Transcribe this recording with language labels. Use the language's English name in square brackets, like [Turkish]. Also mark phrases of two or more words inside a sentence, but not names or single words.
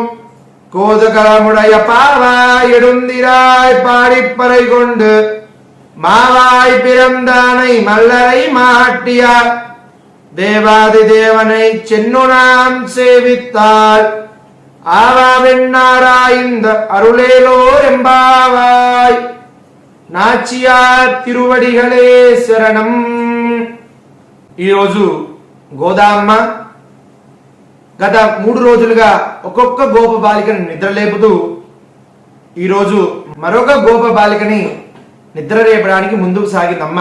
[Tamil] கோதுகலமுடைய பாவாய் எடுந்திராய் பாடிப்பறை கொண்டு மாவாய் பிறந்தானை மல்லரை மாட்டியார் தேவாதி தேவனை சென்னுனாம் சேவித்தாள் ஆவாவென்னாராய்ந்த அருளேலோர் எம்பாவாய். நாச்சியார் திருவடிகளே சரணம். [Telugu] ఈరోజు గోదామ్మ గత 3 రోజులుగా ఒక్కొక్క గోప బాలికని నిద్రలేపుతూ ఈరోజు మరొక గోప బాలికని నిద్రలేపడానికి ముందుకు సాగిందమ్మ.